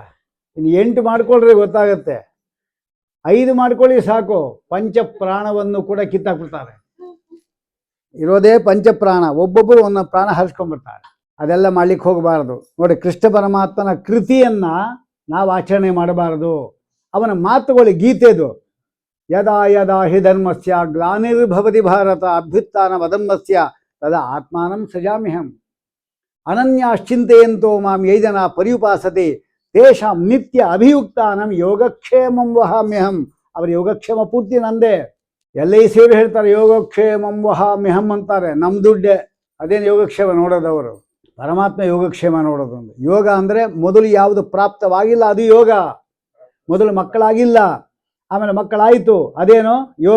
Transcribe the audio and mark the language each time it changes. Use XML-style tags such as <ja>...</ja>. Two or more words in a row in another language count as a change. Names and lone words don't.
<kn>ಇನ್ನು 8 ಮಾಡ್ಕೊಳ್ರಿ, ಗೊತ್ತಾಗತ್ತೆ. 5 ಮಾಡ್ಕೊಳ್ಳಿ ಸಾಕು. ಪಂಚಪ್ರಾಣವನ್ನು ಕೂಡ ಕಿತ್ತಾಕ್ಬಿಡ್ತಾರೆ. ಇರೋದೇ ಪಂಚಪ್ರಾಣ, ಒಬ್ಬೊಬ್ಬರು ಒಂದೊಂದು ಪ್ರಾಣ ಹರಿಸ್ಕೊಂಡ್ಬಿಡ್ತಾರೆ. ಅದೆಲ್ಲ ಮಾಡ್ಲಿಕ್ಕೆ ಹೋಗಬಾರ್ದು. ನೋಡಿ, ಕೃಷ್ಣ ಪರಮಾತ್ಮನ ಕೃತಿಯನ್ನು ನಾವು ಆಚರಣೆ ಮಾಡಬಾರದು. ಅವನ ಮಾತುಗಳು ಗೀತೆದು.</kn> <sa>ಯದಾ ಯದಾ ಹಿ ಧರ್ಮಸ್ಯ ಗ್ಲಾನಿರ್ಭವತಿ ಭಾರತ ಅಭ್ಯುತ್ಥಾನ ವದಮ್ಮಸ್ಯ ತದಾ ಆತ್ಮಾನಂ ಸೃಜಾಮ್ಯಹಂ ಅನನ್ಯಾಶ್ಚಿಂತೆಯಂತೋ ಮಾಂ ಯೇ ಜನ ಪರ್ಯುಪಾಸತೆ ತೇಷಾಂ ನಿತ್ಯ ಅಭಿಯುಕ್ತಾನಂ ಯೋಗಕ್ಷೇಮಂ ವಹಾಮ್ಯಹಂ.</sa> <kn>ಅವರ ಯೋಗಕ್ಷೇಮ ಪೂರ್ತಿ ನಂದೇ. ಎಲ್ಲೇ ಸೇರಿ ಹೇಳ್ತಾರೆ</kn> <sa>ಯೋಗಕ್ಷೇಮಂ ವಹಾಮ್ಯಹಂ</sa> <kn>ಅಂತಾರೆ. ನಮ್ಮ ದುಡ್ಡೆ. ಅದೇನು ಯೋಗಕ್ಷೇಮ ನೋಡೋದವರು? ಪರಮಾತ್ಮ ಯೋಗಕ್ಷೇಮ ನೋಡೋದು. ಯೋಗ ಅಂದರೆ ಮೊದಲು ಯಾವುದು ಪ್ರಾಪ್ತವಾಗಿಲ್ಲ ಅದು ಯೋಗ. ಮೊದಲು ಮಕ್ಕಳಾಗಿಲ್ಲ, ಆಮೇಲೆ ಮಕ್ಕಳಾಯಿತು, ಅದೇನೋ ಯೋಗ.</kn>